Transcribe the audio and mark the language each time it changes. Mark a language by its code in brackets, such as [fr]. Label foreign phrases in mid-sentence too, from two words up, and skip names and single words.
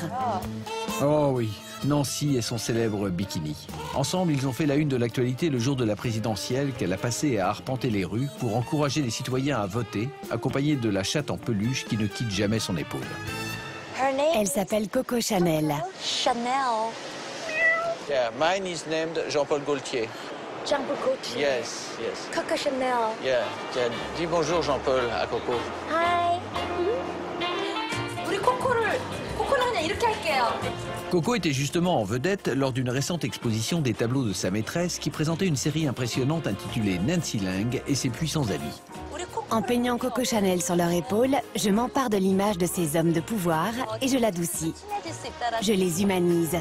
[fr] Oh oui, Nancy et son célèbre bikini. Ensemble, ils ont fait la une de l'actualité le jour de la présidentielle qu'elle a passé à arpenter les rues pour encourager les citoyens à voter, accompagnée de la chatte en peluche qui ne quitte jamais son épaule. Elle s'appelle Coco Chanel. [en] Yeah, mine is named Jean-Paul Gaultier. Jean-Paul Gaultier. Yes, yes. Coco Chanel. Yeah, yeah. [fr] Dis bonjour Jean-Paul à Coco. [en] Hi. [ko] 우리 코코를 그냥 이렇게 할게요. [fr] Coco était justement en vedette lors d'une récente exposition des tableaux de sa maîtresse qui présentait une série impressionnante intitulée Nancy Lang et ses puissants amis. En peignant Coco Chanel sur leur épaule, je m'empare de l'image de ces hommes de pouvoir et je l'adoucis. Je les humanise.